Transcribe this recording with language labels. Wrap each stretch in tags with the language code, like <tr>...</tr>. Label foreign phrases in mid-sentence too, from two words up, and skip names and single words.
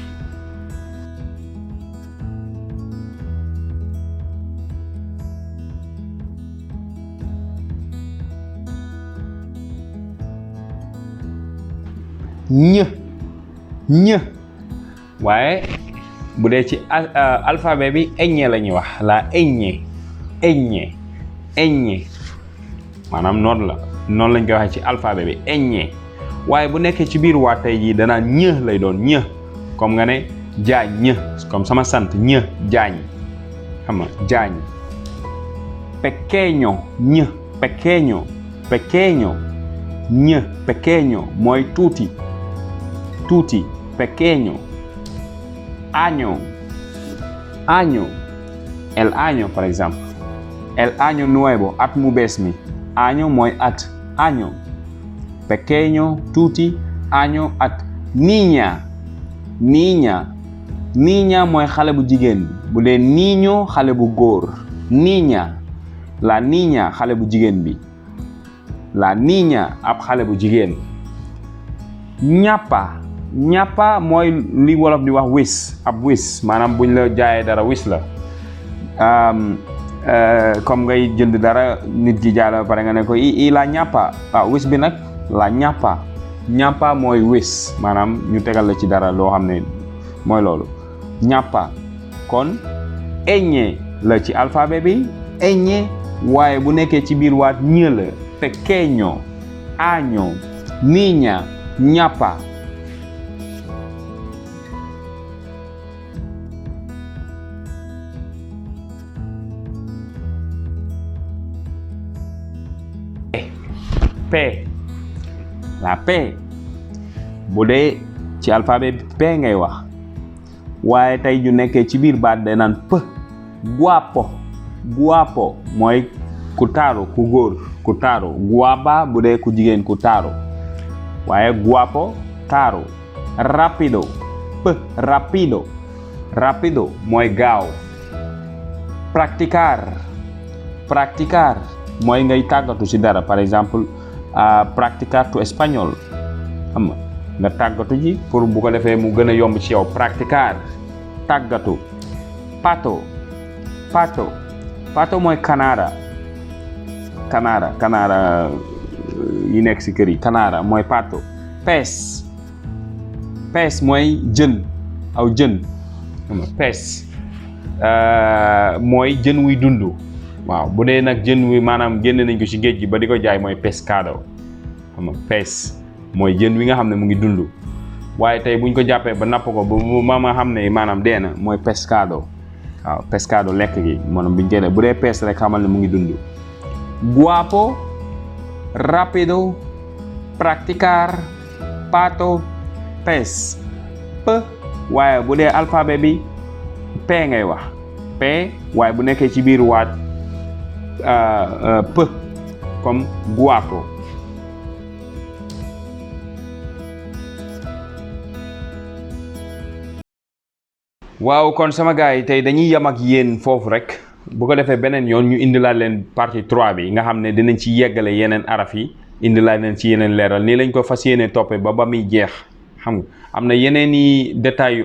<wo>ñë waaye bu dee ci alphabet bi eñe la ñuy wax la eñe maanaam noonu la noonu lañ koy waxee ci alphabet bi ñ waaye bu nekkee ci biir waat tey jii danaa ñë lay doon ñë comme nga ne jaañ ñë comme sama sant ñë jaañ xam nga jaañ pequeño ñë</wo> <es>pequeño pequeño</es> <wo>ñë pequeño mooy tuuti tuuti</wo> <es>pequeño año año el año</es> <fr>par exemple</fr> <es>el año nuevo</es> <wo>at mu bees mi año mooy at</wo> <es>año pequeño</es> <wo>tuuti año at</wo> <es>niña niña niña</es> <wo>mooy xale bu jigéen bu dee niño xale bu góor niña la niña xale bu jigéen bi la niña ab xale bu jigéen</wo> <es>ñappa ñappa</es> <wo>mooy li wolof di wax wis ab wis maanaam buñ la jaayee dara wis la comme ngay jënd dara nit ki jaay la ba pare nga ne ko i la ñappa wis bi nag la</wo> <es>ñappa ñappa</es> <wo>mooy wis maanaam ñu tegal la ci dara loo xam ne mooy loolu ñappa kon ñ la ci alphabet bi ñ waaye bu nekkee ci biir waat ñë la</wo> <es>pequeño año niña ñappa</es> <wo>P la P bu dee ci alphabet bi P ngay wax waaye tey ju nekkee ci biir baat day naan P</wo> <es>guapo guapo</es> <wo>mooy ku taaru ku góor ku taaru guapa bu dee ku jigéen ku taaru waaye guapo taaru rapido P</wo> <es>rapido rapido</es> <wo>mooy gaaw</wo> <es>practicar practicar</es> <wo>mooy ngay tàggatu ci dara</wo> <fr>par exemple</fr> <wo>practicar</wo> <es>tu español</es> <wo>xam nga tàggatu ji pour bu ko defee mu gën a yomb ci yow practicar tàggatu</wo> <es>pato pato pato</es> <wo>mooy canara canara canara yi nekk ci kër yi canara mooy pato</wo> <es>pes pes</es> <wo>mooy jën aw jën xam nga pes mooy jën wuy dund waaw bu dee nag jën wi maanaam génne nañ ko ci géej gi ba di ko jaay mooy pescado xam nga pes mooy jën wi nga xam ne mu ngi dund waaye tey buñ ko jàppee ba napp ko ba ma xam ne maanaam dee na mooy pescado waaw pescado lekk gi maanaam biñ koy def bu dee pes rek xamal ne mu ngi dund</wo> <es>guapo rapido practicar pato pes</es> <wo>p waaye bu dee alphabet bi p ngay wax p waaye bu nekkee ci biir waat p comme guapo waaw kon sama gars yi tey dañuy yam ak yéen foofu rek bu ko defee beneen yoon ñu indilaat leen partie 3 bi nga xam ne dinañ ci yeggale yeneen araf yi indilaat leen ci yeneen leeral nii lañ ko fas yéene toppee ba muy jeex xam nga am na yeneen i détails yu</wo>